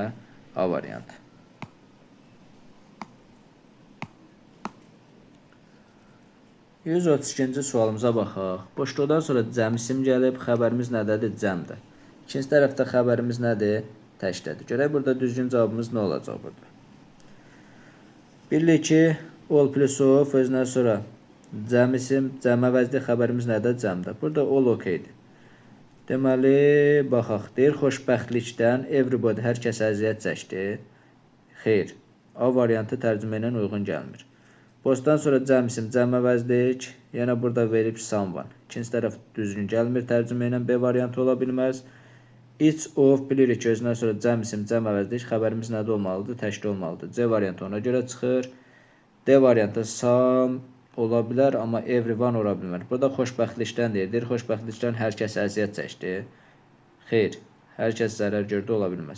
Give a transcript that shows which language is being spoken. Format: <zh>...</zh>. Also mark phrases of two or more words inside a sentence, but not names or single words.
<az>A variantı. 132-ci sualımıza baxaq. Boşluqdan sonra cəm isim gəlib, xəbərimiz nədədir? Cəmdir. İkinci tərəfdə xəbərimiz nədir? Təkdədir. Görək burada düzgün cavabımız nə olacaq burada? Bilirik ki,</az> <en>all plus of</en> <az>özündən sonra cəm isim, cəm əvəzli xəbərimiz nədir? Cəmdə. Burada all okeydir. Deməli, baxaq. Deyir, xoşbəxtlikdən everybody, hər kəs əziyyət çəkdi. Xeyr. A variantı tərcümə ilə uyğun gəlmir. Postdan sonra cəm isim, cəm əvəzlik. Yenə burada verib someone. İkinci tərəf düzgün gəlmir. Tərcümə ilə B variantı ola bilməz.</az> <en>Each of</en> <az>bilirik ki, özündən sonra cəm isim, cəm əvəzlik. Xəbərimiz nədə olmalıdır? Təkdə olmalıdır. C variantı ona görə çıxır. D variantı some ola bilər, amma everyone ola bilmir. Burada xoşbəxtlikdən deyir. Xoşbəxtlikdən hər kəs əziyyət çəkdi. Xeyr. Hər kəs zərər gördü, ola bilməz.</az>